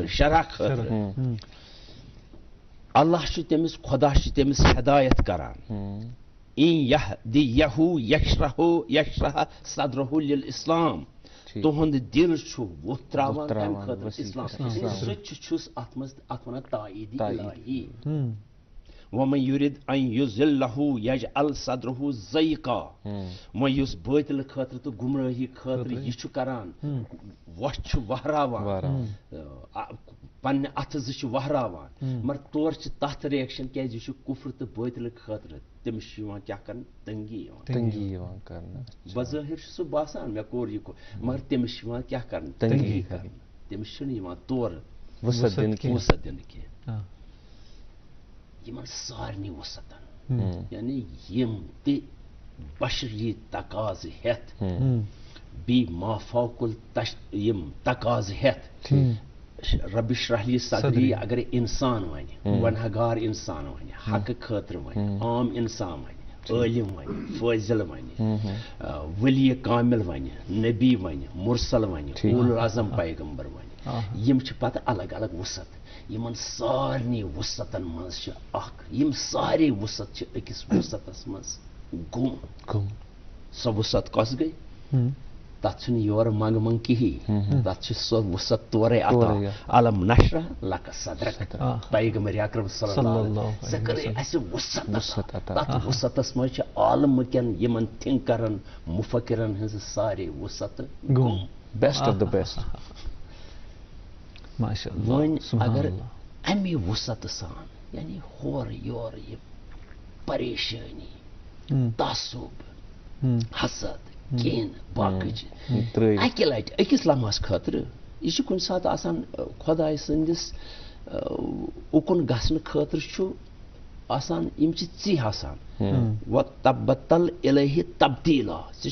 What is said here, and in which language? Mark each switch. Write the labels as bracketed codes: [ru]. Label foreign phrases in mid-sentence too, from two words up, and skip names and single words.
[ks] شرح خٲطرٕ اللہ چھُ تٔمِس خۄدا چھُ تٔمِس ہدایت کران [ar] ان یہدیہ یشرح صدرہ للاسلام [ks] تُہُنٛد دل چھُ ووٚتھ تراوان کمہِ خٲطرٕ اسلام سُہ تہِ چھُس اتھ منٛز اتھ ونان تاییٖدِ الہی [ar] ومن یُرِد ان یُضلہ یجعل صدرہ ضیقا [ks] وۄنۍ یُس بٲطلہِ خٲطرٕ تہٕ گمرٲہی خٲطرٕ یہِ چھُ کران وۄٹھ چھُ وہراوان پننہِ اتھٕ زٕ چھِ وہراوان مگر تورٕ چھِ تتھ ریکشن کیازِ یہِ چھُ کُفر تہٕ بٲطلہِ خٲطرٕ تٔمِس چھُ یِوان کیٛاہ کرنہٕ تنگی یِوان کرنہٕ بظٲہر چھُ سُہ باسان مےٚ کوٚر یہِ مگر تٔمِس چھُ یِوان کیٛاہ کرنہٕ تنگی کرنہٕ تٔمِس چھُنہٕ یِوان تورٕ وُسعت دِنہٕ کینٛہہ یِمن سارنٕے وُسعتن یعنی یِم تہِ بشری تقاضہٕ ہٮ۪تھ بیٚیہِ مافوقُل یِم تقاضہٕ ہٮ۪تھ رب [ar] اشرح لی صدری [ks] اگر انسان ونہِ گۄنہگار انسان ونہِ حقہٕ خٲطرٕ ونہِ عام انسان ونہِ عٲلم ونہِ فٲضل ونہِ ولی کامل ونہِ نبی ونہِ مرسل ونہِ [ar] اولو العظم [ks] پیغمبر ونہِ یِم چھِ پتہٕ الگ الگ وُسعت یِمن سارنٕے وُسعتن منٛز چھِ اکھ یِم سارے وُسعت چھِ أکِس وُسعتس منٛز گوٚم سۄ وُسعت کۄس گٔے تتھ چھُنہٕ یورٕ منٛگ منٛگ کِہیٖنۍ تتھ چھِ سۄ وُسعت تورے عطا [ar] علم نشرح لک صدرک [ks] پیغمبر اکرم [ar] صلی اللہ علیہ وسلم [ks] ژےٚ کٔرٕے اسہِ وُسعت تتھ وُسعتس منٛز چھِ عالمہٕ کٮ۪ن یِمن تھنکرن مُفکرن ہٕنٛزٕ سارے وُسعت گوٚم [en] best of the best [ks] وۄنۍ اگر امہِ وُسعتہٕ سان یعنی ہورٕ یورٕ یہِ پریشٲنی تعصب حسد کینٛہہ باقٕے چھِ اکہِ لٹہِ أکِس لمحس خٲطرٕ یہِ چھُ کُنہِ ساتہٕ آسان خۄداے سٕنٛدِس اُکُن گژھنہٕ خٲطرٕ چھُ آسان یِم چھِ ژی آسان [ar] وَتَبَتَّل اِلَیہِ تبدیٖلا [ks] ژےٚ